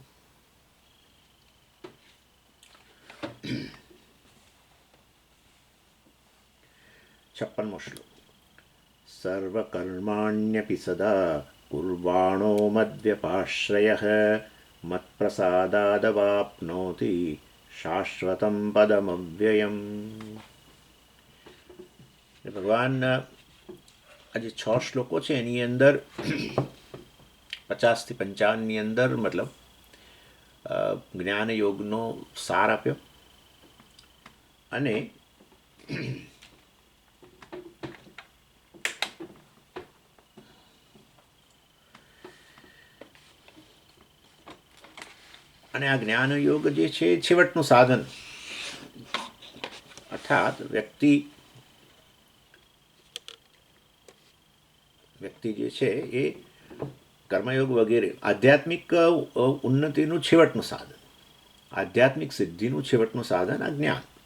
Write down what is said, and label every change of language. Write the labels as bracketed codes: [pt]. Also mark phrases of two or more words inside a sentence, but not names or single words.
[sa] 56 श्लोक सर्वकर्माण्यपि सदा कुर्वाणो मद्व्यपाश्रयः मत्प्रसादादवाप्नोति शाश्वतं पदमव्ययम्। [gu] भगवान આજે 6 શ્લોકો છે એની અંદર 50 થી 55 ની અંદર મતલબ જ્ઞાન યોગનો સાર આપ્યો અને આ જ્ઞાનયોગ જે છે છેવટનું સાધન અર્થાત વ્યક્તિ જે છે એ કર્મયોગ વગેરે આધ્યાત્મિક ઉન્નતિનું છેવટનું સાધન આધ્યાત્મિક સિદ્ધિનું છેવટનું સાધન આ જ્ઞાન